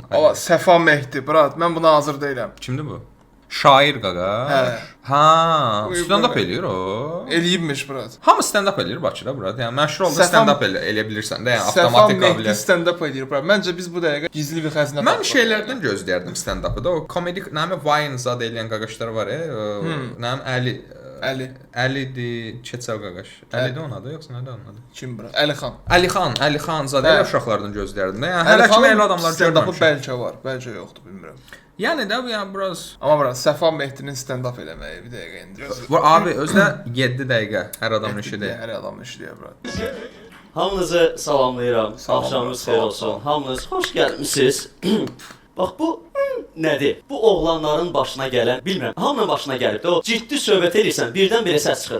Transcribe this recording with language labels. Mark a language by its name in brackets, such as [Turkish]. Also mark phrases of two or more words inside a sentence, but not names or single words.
[Azerbaijani] Amma Səfa Mehdi, brat, mən buna hazır deyiləm. Kimdir bu? Şair qaqa. Hə. Ha, stand-up eləyir o. Eləyibmiş, brat. Hamı stand-up eləyir Bakıda, brat. Yəni məşhur oldu Səfa- stand-up eləyə bilirsən də, yəni Səfa avtomatik Mehdi qabiliyyət. stand-up eləyir, brat. Məncə biz bu dəqiqə gizli bir xəzinə Mən şeylərdən gözləyərdim stand-up'ı da. O komedik, nəmi Vine zad eləyən qaqaşlar var nəmi Əlidir, Keçəl qaqaş. Əlidir onun adı, yoxsa nədir onun adı? Kim, brat? Əlixan. Əlixan zad elə uşaqlardan gözləyərdim də. Yəni hələ kimi elə adamlar stand-up'ı görməmişəm. bəlkə var, bəlkə yoxdur, bilmirəm. Yəni də bu yəni biraz Amma brat, Səfa Mehdinin stand-up eləməyi bir dəqiqə indi. bu abi özdə 7 dəqiqə hər adamın işidir. Hər adamın işidir, brat. Hamınızı salamlayıram. Salam, Axşamınız sağ xeyir ol, olsun. Hamınız xoş gəlmisiniz. Bax bu nədir? Bu oğlanların başına gələn, bilmirəm, hamının başına gəlib də o ciddi söhbət edirsən, birdən-birə səs çıxır.